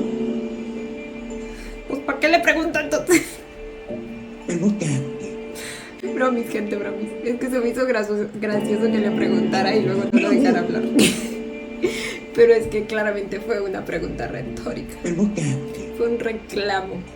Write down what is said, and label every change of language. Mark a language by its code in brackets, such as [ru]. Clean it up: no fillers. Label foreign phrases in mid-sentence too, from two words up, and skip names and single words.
[es] Pues ¿para qué le preguntan entonces? [th] เป็นเพราะแก [es] Bromis, gente, bromis. Es que se me hizo gracioso que le preguntara y luego no lo dejara hablar. Pero es que claramente fue una pregunta retórica. [th] เป็นเพราะแก [es] Fue un reclamo.